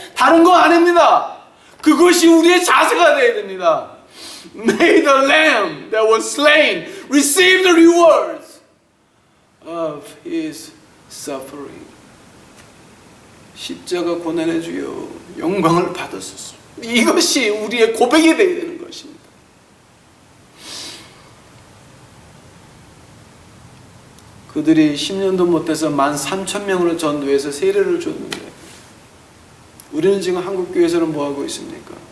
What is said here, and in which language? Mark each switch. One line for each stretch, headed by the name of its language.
Korean: 다른 거 아닙니다. 그것이 우리의 자세가 되어야 됩니다.
English: May the lamb that was slain receive the rewards of his suffering.
Korean: 십자가 고난의 주여 영광을 받으소서. 이것이 우리의 고백이 되어야 되는 것입니다. 그들이 10년도 못해서 13,000명으로 전도해서 세례를 줬는데 우리는 지금 한국교회에서는 뭐하고 있습니까?